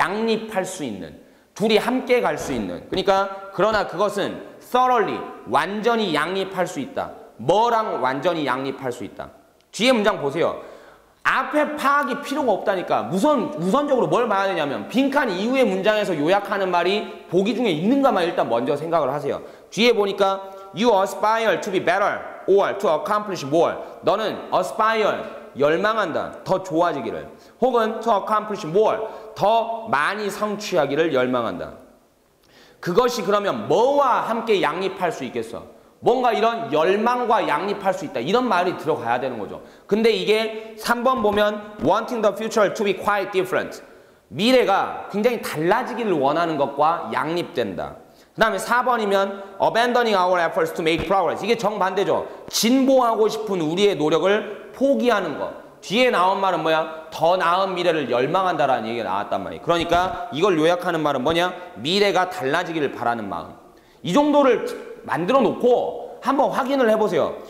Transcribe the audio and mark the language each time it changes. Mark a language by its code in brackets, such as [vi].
[ko] 양립할 수 있는 둘이 함께 갈 수 있는 그러니까 그러나 그것은 thoroughly 완전히 양립할 수 있다. 뭐랑 완전히 양립할 수 있다. 뒤에 문장 보세요. 앞에 파악이 필요가 없다니까. 우선적으로 뭘 봐야 되냐면 빈칸 이후의 문장에서 요약하는 말이 보기 중에 있는가만 일단 먼저 생각을 하세요. 뒤에 보니까 [en] you aspire to be better or to accomplish more. [ko] 너는 aspire 열망한다. 더 좋아지기를. 혹은 [en] to accomplish more. [ko] 더 많이 성취하기를 열망한다. 그것이 그러면 뭐와 함께 양립할 수 있겠어? 뭔가 이런 열망과 양립할 수 있다. 이런 말이 들어가야 되는 거죠. 근데 이게 3번 보면 [en] wanting the future to be quite different. [ko] 미래가 굉장히 달라지기를 원하는 것과 양립된다. 그 다음에 4번이면 [en] abandoning our efforts to make progress. [ko] 이게 정반대죠. 진보하고 싶은 우리의 노력을 포기하는 것. 뒤에 나온 말은 뭐야? 더 나은 미래를 열망한다라는 얘기가 나왔단 말이에요. 그러니까 이걸 요약하는 말은 뭐냐? 미래가 달라지기를 바라는 마음. 이 정도를 만들어 놓고 한번 확인을 해보세요.